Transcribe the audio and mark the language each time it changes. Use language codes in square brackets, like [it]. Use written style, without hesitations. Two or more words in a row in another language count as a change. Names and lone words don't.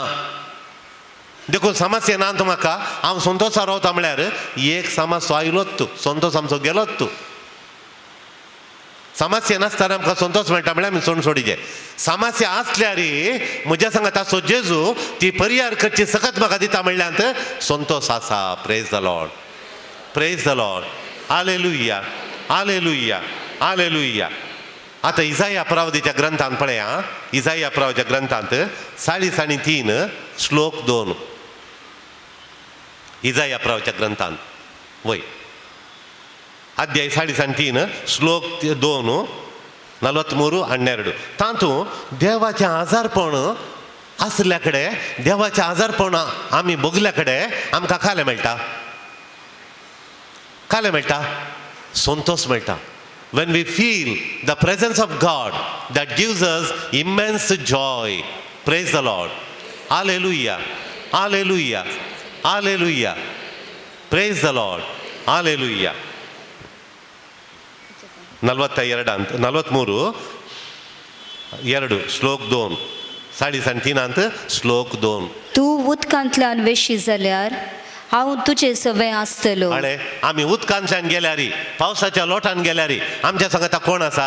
[kok] देखून समस्ये ना तो म्हाका हांव संतोषा रावता म्हळ्यार एक समस्या आयलोच तूं, संतोष आमचो गेलोच तूं. समस्या नासतना आमकां संतोष मेळटा म्हळ्यार आमी सोड सोडिचे. समस्या आसल्यार म्हज्या सांगात ताचो जेजू ती परिहार करची सकत म्हाका दिता म्हणल्यार संतोष आसा. [en] Praise the Lord, Praise the Lord. Hallelujah, hallelujah, hallelujah. [kok] आता इसाया प्रवादीच्या ग्रंथांत पळया, इसाया प्रवादीच्या ग्रंथांत 43 श्लोक 2. इसाया प्रवादीच्या ग्रंथांत वय अध्याय 43 श्लोक 2, 43 आणि 2. तातूंत देवाचें आजारपण आसल्या कडेन, देवाचें आजारपण आमी भोगल्या कडेन आमकां खालें मेळटा, खालें मेळटा, संतोष मेळटा. [en] When we feel the presence of God, that gives us immense joy. Praise the Lord. Hallelujah, hallelujah, hallelujah. Praise the Lord. [kok] Hallelujah. 43 श्लोक 2, 3:30 श्लोक 2. तूं उदकांतल्यान वेशी जाल्यार हांव तुजें सवें आसतलो. अळे आमी उदकांतल्यान गेल्यार, पावसाच्या लोटान गेल्यार आमच्या सांगाता कोण आसा?